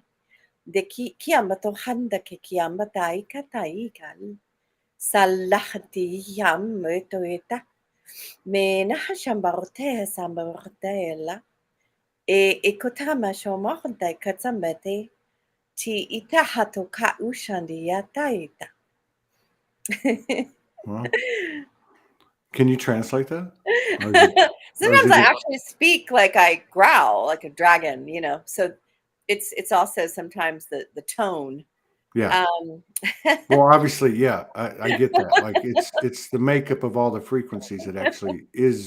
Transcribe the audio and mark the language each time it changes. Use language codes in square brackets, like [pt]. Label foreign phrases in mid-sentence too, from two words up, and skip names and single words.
[en] De kiamba to handa ke kiamba tai ka tai kal. Sa lahti yam me to eta. Me na hashambarte sa morta ela. E kotama shomorda katsambete. Ti ita hato ka ushandi ya taita. Well, can you translate that? Or is it, or is Sometimes it I just, actually speak like I growl like a dragon, you know. So it's also sometimes the tone. yeah. Um, Well, obviously, yeah, I get that. Like it's the makeup of all the frequencies that actually is